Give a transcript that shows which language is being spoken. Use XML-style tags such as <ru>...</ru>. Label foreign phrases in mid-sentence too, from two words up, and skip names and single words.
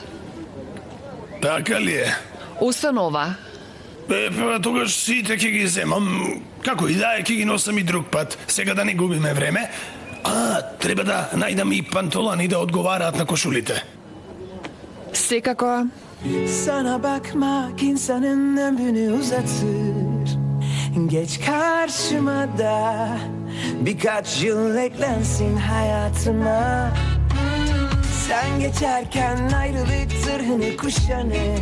<mk>Така ли е? Установа. Тогаш сите ќе ги земам. Како и да е, ќе ги носам и друг пат. Сега да не губиме време. Треба да најдам и пантолани да одговараат на kошулите. Секако.</mk> <tr>Sana bakmak insanın ömrünü uzatır. Geç karşıma da birkaç yıl eklensin hayatıma. Sen geçerken ayrılık zırhını kuşanır.</tr>